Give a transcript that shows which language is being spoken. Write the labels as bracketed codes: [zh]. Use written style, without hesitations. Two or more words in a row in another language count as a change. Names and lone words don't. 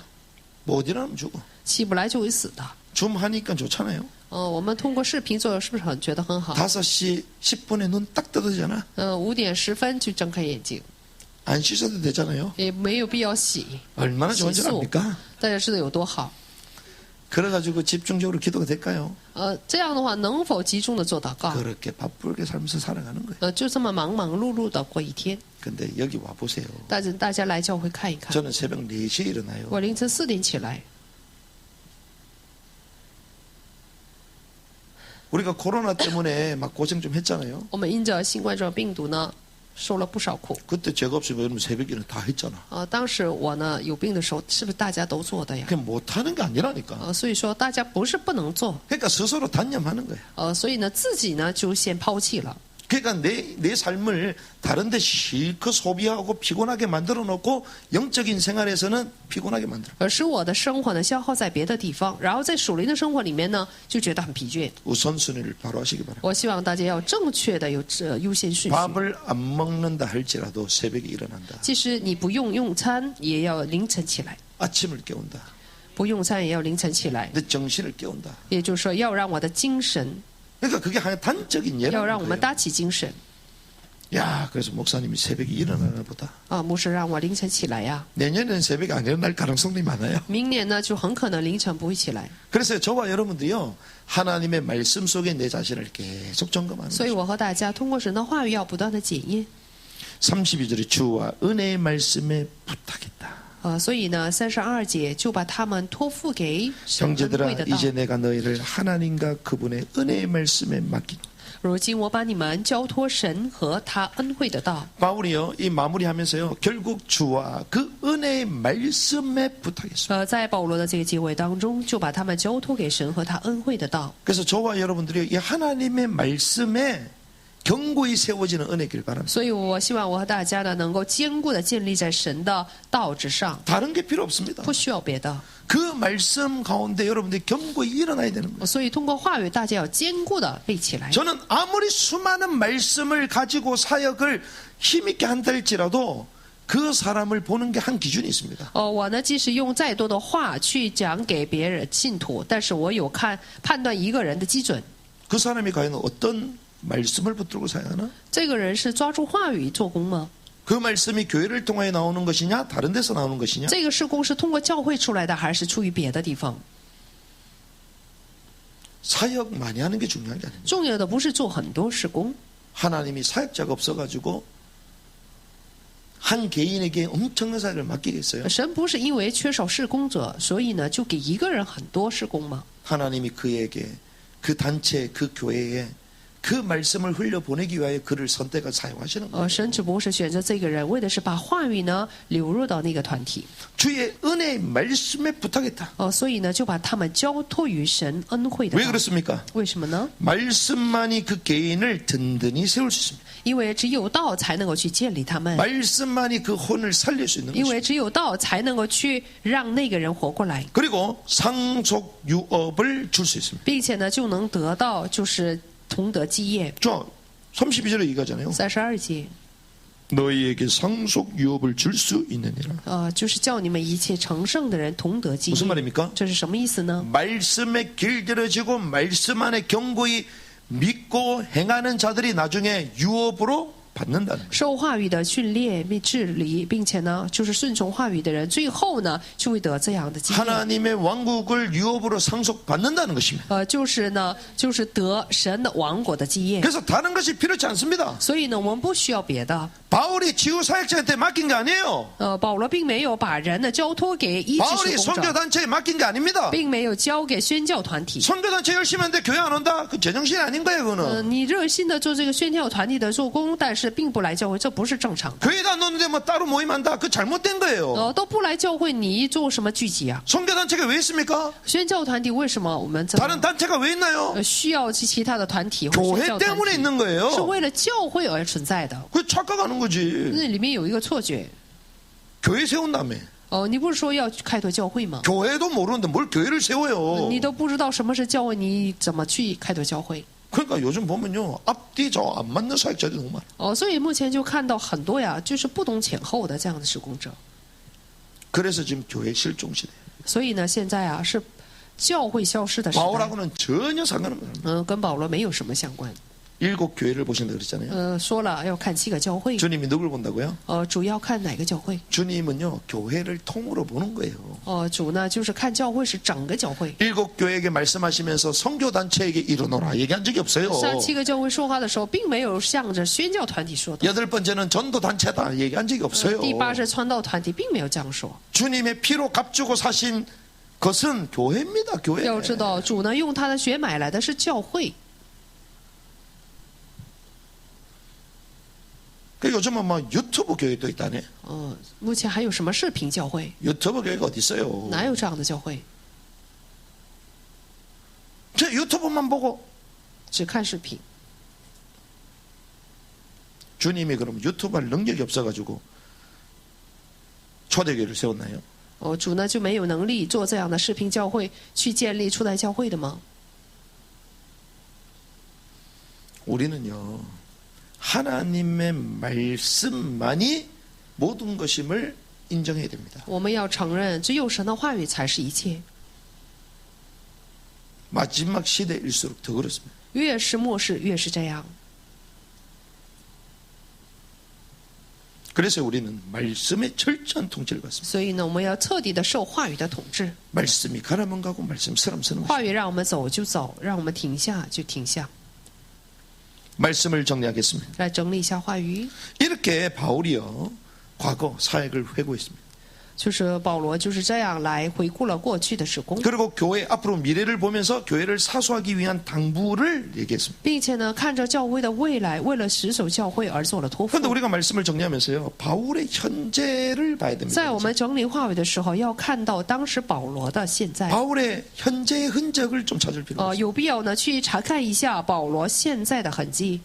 [ko] 못 일어나면 죽어. [zh] 起不来就会死的。 [ko] 좀 하니까 좋잖아요. [zh] 我们通过视频做，是不是觉得很好？ [ko] 5시 10분에 눈 딱 떠지잖아. [zh] 5 点10分就睁开眼睛， [ko] 안 씻어도 되잖아요. [zh] 也没有必要洗。 [ko] 얼마나 좋은 줄 압니까? [zh] 大家知道有多好？ [ko] 그래가지고 집중적으로 기도가 될까요? [zh] 这样的话能否集中的做祷告？ [ko] 그렇게 바쁘게 살면서 살아가는 거예요. [zh] 就这么忙忙碌碌的过一天。 [ko] 근데 여기 와 보세요. [zh] 大家来教会看一看。 [ko] 저는 새벽 4시에 일어나요. [zh] 我凌晨4点起来。 [ko] 우리가 코로나 때문에 막 고생 좀 했잖아요. [zh] 我们因着新冠状病毒呢， 受了不少苦。 [ko] 그때 제가 없으면 여러분 새벽 일은 다 했잖아. [zh] 当时我呢有病的时候，是不是大家都做的呀？ [ko] 그게 못하는 게 아니라니까. [zh] 所以说大家不是不能做， [ko] 그러니까 스스로 단념하는 거야. [zh] 所以呢自己呢就先抛弃了。 [ko] 그러니까 내 삶을 다른 데 실컷 소비하고 피곤하게 만들어 놓고 영적인 생활에서는 피곤하게 만들어. [zh] 使我的生活呢消耗在别的地方，然后在属灵的生活里面呢就觉得很疲倦。 [ko] 우선순위를 바로 하시기 바랍니다. [zh] 我希望大家要正确的有优先顺序。 [ko] 밥을 안 먹는다 할지라도 새벽에 일어난다. [zh] 即使你不用餐，也要凌晨起来； [ko] 아침을 깨운다. [zh] 不用餐也要凌晨起来。 [ko] 내 정신을 깨운다. [zh] 也就是说，要让我的精神， [ko] 그러니까 그게 하나의 단적인 [zh] 要 [ko] 예라는 [zh] 让我们 [ko] 거예요. [zh] 打起精神。 [ko] 야, 그래서 목사님이 새벽에 일어나나 보다. [zh] 牧师让我凌晨起来呀。 [ko] 내년에는 새벽에 안 일어날 가능성이 많아요. [zh] 明年呢，就很可能凌晨不会起来。 [ko] 그래서 저와 여러분들이요, 하나님의 말씀 속에 내 자신을 계속 점검하는 [zh] 所以 [ko] 거죠. [zh] 我和大家通过神的话语，要不断的检验。 [ko] 32절에 주와 은혜의 말씀에 부탁했다. [zh] 所以呢，32节就把他们托付给神恩惠 [ko] 형제들아 [zh] 的道。 [ko] 이제 내가 너희를 하나님과 그분의 은혜의 말씀에 맡기노. [zh] 如今我把你们交托神和他恩惠的道。 [ko] 바울이요 이 마무리하면서요 결국 주와 그 은혜의 말씀에 부탁했습니다. [zh] 在保罗的这个结尾当中，就把他们交托给神和他恩惠的道。 [ko] 그래서 저와 여러분들이 이 하나님의 말씀에 견고히 세워지는 은혜길 바랍니다. [zh] 所以我希望我和大家呢，能够坚固的建立在神的道之上， [ko] 다른 게 필요 없습니다. [zh] 不需要别的。 [ko] 그 말씀 가운데 여러분들이 견고히 일어나야 되는 거예요. [zh] 所以通过话语，大家要坚固的立起来。 [ko] 저는 아무리 수많은 말씀을 가지고 사역을 힘있게 한다 할지라도 그 사람을 보는 게 한 기준이 있습니다. [zh] 我呢，即使用再多的话去讲给别人信徒，但是我有判断一个人的基准。 [ko] 그 사람이 과연 어떤 말씀을 붙들고 사역하나? [zh] 这个人是抓住话语做工吗？ [ko] 그 말씀이 교회를 통해 나오는 것이냐 다른 데서 나오는 것이냐? [zh] 这个事工是通过教会出来的，还是出于别的地方？ [ko] 사역 많이 하는 게 중요한 게 아닙니다. [zh] 重要的不是做很多事工， [ko] 하나님이 사역자가 없어가지고 한 개인에게 엄청난 사역을 맡기겠어요? [zh] 神不是因为缺少事工者，所以呢就给一个人很多事工吗？ [ko] 하나님이 그에게 그 단체 그 교회에 그 말씀을 흘려보내기 위하여 그를 선택해 사용하시는 거예요. [zh] 神只不过是选择这个人，为的是把话语呢流入到那个团体。 [ko] 주의 은혜의 말씀에 부탁했다. [zh] 所以呢就把他们交托于神恩惠的 [ko] 왜 [zh] 道。 [ko] 그렇습니까? [zh] 为什么呢？ [ko] 말씀만이 그 개인을 든든히 세울 수 있습니다. [zh] 因为只有道才能够去建立他们， [ko] 말씀만이 그 혼을 살릴 수 있는 [zh] 因 [ko] 것입니다. [zh] 为只有道才能够去让那个人活过来， [ko] 그리고 상속 유업을 줄 수 있습니다. [zh] 并且呢就能得到就是同得基业。 [ko] 저 32절에 얘기하잖아요. [zh] 32节， [ko] 너희에게 상속 유업을 줄 수 있느니라. [zh] 就是叫你们一切成圣的人同得基 [ko] 무슨 [zh] 业。 [ko] 말입니까? [zh] 这是什么意思呢？ [ko] 말씀에 길들여지고 말씀 안에 견고히 믿고 행하는 자들이 나중에 유업으로 받는다는 거예요. [zh] 受话语的训练、被治理，并且呢，就是顺从话语的人，最后呢，就会得这样的基业。 [ko] 하나님의 왕국을 유업으로 상속받는다는 것입니다. [zh] 就是呢，就是得神的王国的基业。 [ko] 그래서 다른 것이 필요치 않습니다. [zh] 所以呢，我们不需要别的。 [ko] 바울이 지구 사역자한테 맡긴 게 아니에요. [zh] 保罗并没有把人呢交托给医治 [ko] 바울이 [zh] 事工者， [ko] 선교단체에 맡긴 게 아닙니다. [zh] 并没有交给宣教团体。 [ko] 선교단체 열심히 하는데 교회 안 온다? 그 제정신이 아닌 거예요, 그거는. [zh] 你热心的做这个宣教团体的做工，但是并不来教会，这不是正常的。 [ko] 교회도 안 오는데 뭐 따로 모임한다? 그 잘못된 거예요. [zh] 都不来教会，你做什么聚集啊？ [ko] 선교단체가 왜 있습니까? [zh] 宣教团体为什么我们这么 [ko] 다른 단체가 왜 있나요? [zh] 需要其他的团体或者 [ko] 교회 [zh] 宣教团 [ko] 때문에 [zh] 体？ [ko] 있는 [zh] 是 [ko] 거예요. [zh] 为了教会而存在的。 [ko] 그 착각하는 거지. [zh] 那里面有一个错觉。 [ko] 교회 세운다며. [zh] 你不是说要开拓教会吗？ [ko] 교회도 모르는데 뭘 교회를 세워요. [zh] 你都不知道什么是教会，你怎么去开拓教会？ [ko] 그러니까 요즘 보면요. 앞뒤 좌우 안 맞는 사역자들이 너무 많아. [zh] 所以目前就看到很多呀，就是不懂前后的这样的施工者。 [ko] 그래서 지금 교회 실종 시대. [zh] 所以呢，现在啊是教会消失的时代。 [ko] 바울하고는 전혀 상관없는 [zh] 跟保罗没有什么相关。 [ko] 일곱 교회를 보신다 그랬잖아요. [zh] 说了要看7个教会。 [ko] 주님이 누굴 본다고요? [zh] 主要看哪个教会？ [ko] 주님은요. 교회를 통으로 보는 거예요. [zh] 主呢就是看教会是整个教会。 [ko] 일곱 교회에게 말씀하시면서 선교단체에게 일어나라 얘기한 적이 없어요. [zh] 向7个教会说话的时候，并没有向着宣教团体说的。 [ko] 여덟 번째는 전도단체다 얘기한 적이 없어요. [zh] 第8是传道团体，并没有这样说。 [ko] 주님의 피로 값주고 사신 것은 교회입니다. 교회. [zh] 要知道，主呢用他的血买来的是教会。 [ko] 그 요즘은 뭐 유튜브 교회도 있다네. [zh] 目前还有什么视频教会？ [ko] 유튜브 교회가 어디 있어요? [zh] 哪有这样的教会？ [ko] 저 유튜브만 보고 [zh] 只看视频。 [ko] 주님이 그럼 유튜브 할 능력이 없어가지고 초대교회를 세웠나요? [zh] 主呢就没有能力做这样的视频教会，去建立初代教会的吗？ [ko] 우리는요 하나님의 말씀만이 모든 것임을 인정해야 됩니다. [zh] 我们要承认，只有神的话语才是一切。 [ko] 마지막 시대일수록 더 그렇습니다. [zh] 越是末世，越是这样。 [ko] 그래서 우리는 말씀의 철저한 통치를 받습니다. [zh] 所以呢，我们要彻底的受话语的统治。 [ko] 말씀이 가라면 가고 말씀 서라면 서는 [zh] 话 [ko] 것입니다. [zh] 语让我们走就走，让我们停下就停下。 [ko] 말씀을 정리하겠습니다. [zh] 来整理一下话语， [ko] 이렇게 바울이요 과거 사역을 회고했습니다. [zh] 就是保罗就是这样来回顾了过去的事工， [ko] 그리고 교회 앞으로 미래를 보면서 교회를 사수하기 위한 당부를 얘기했습니다. [zh] 并且呢，看着教会的未来，为了死守教会而做了托付 [ko] 그런데 。 우리가 말씀을 정리하면서요 바울의 현재를 봐야 됩니다. [zh] 在我们整理话语的时候，要看到当时保罗的现在， [ko] 바울의 현재의 흔적을 좀 찾을 필요가 있습니다. [zh] 有必要呢去查看一下保罗现在的痕迹。